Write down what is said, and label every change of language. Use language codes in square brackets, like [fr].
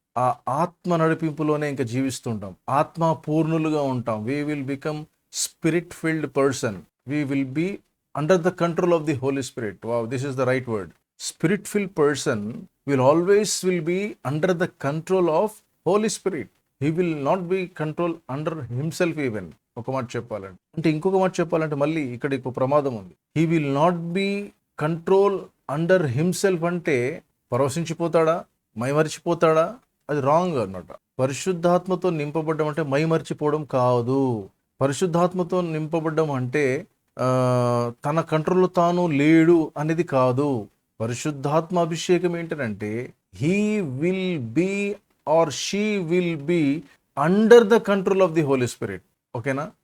[te] ఆ ఆత్మ నడిపింపులోనే ఇంకా జీవిస్తుంటాం, ఆత్మ పూర్ణులుగా ఉంటాం. [en] we will become spirit filled person. we will be under the control of the Holy Spirit. Wow, this is the right word. Spirit filled person will be under the control of Holy Spirit. He will not be control under himself even. [te] ఒక మాట చెప్పాలంటే, ఇంకొక మాట చెప్పాలంటే మళ్ళీ ఇక్కడ ఒక ప్రమాదం ఉంది. [en] He will not be control under himself [te] అంటే పరవశించిపోతాడా, మైమరిచిపోతాడా? అది రాంగ్ అన్నమాట. పరిశుద్ధాత్మతో నింపబడ్డం అంటే మైమరిచిపోవడం కాదు. పరిశుద్ధాత్మతో నింపబడ్డం అంటే తన కంట్రోల్లో తాను లేడు అనేది కాదు. పరిశుద్ధాత్మ అభిషేకం ఏంటంటే [en] He will be or she will be under the control of the holy spirit. [te] ఓకేనా?